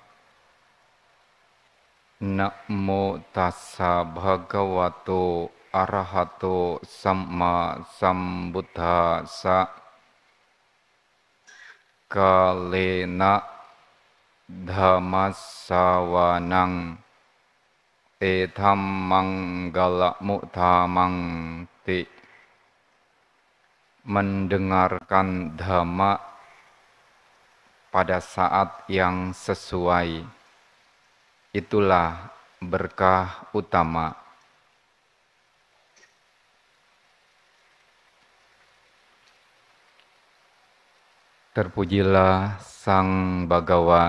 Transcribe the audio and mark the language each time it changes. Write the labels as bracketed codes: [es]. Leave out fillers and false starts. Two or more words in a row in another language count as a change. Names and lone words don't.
[pi] Namo tassa bhagavato arahato samma sambuddhassa. Kalena dhammassawanang etham manggala muttamang ti. [id] Mendengarkan dhamma pada saat yang sesuai, itulah berkah utama. Terpujilah Sang Bhagawa.